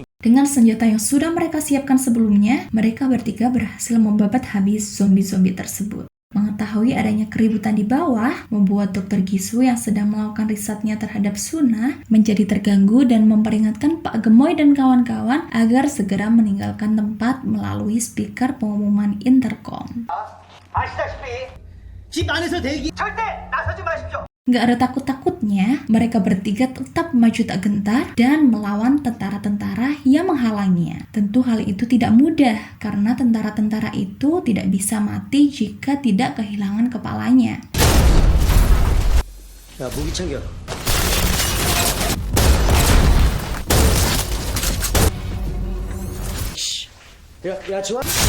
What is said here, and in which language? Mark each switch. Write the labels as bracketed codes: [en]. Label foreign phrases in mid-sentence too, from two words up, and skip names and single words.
[id] Dengan senjata yang sudah mereka siapkan sebelumnya, mereka bertiga berhasil membabat habis zombie-zombie tersebut. Mengetahui adanya keributan di bawah, membuat Dokter Gisu yang sedang melakukan risetnya terhadap Suna menjadi terganggu dan memperingatkan Pak Gemoy dan kawan-kawan agar segera meninggalkan tempat melalui speaker pengumuman intercom. [ko] 아시다시피 집 안에서 대기 절대 나서지 마십시오. [id] Nggak ada takut-takutnya, mereka bertiga tetap maju tak gentar dan melawan tentara-tentara yang menghalanginya. Tentu hal itu tidak mudah, karena tentara-tentara itu tidak bisa mati jika tidak kehilangan kepalanya. [ko] 야, 무기 챙겨. 야, 지원.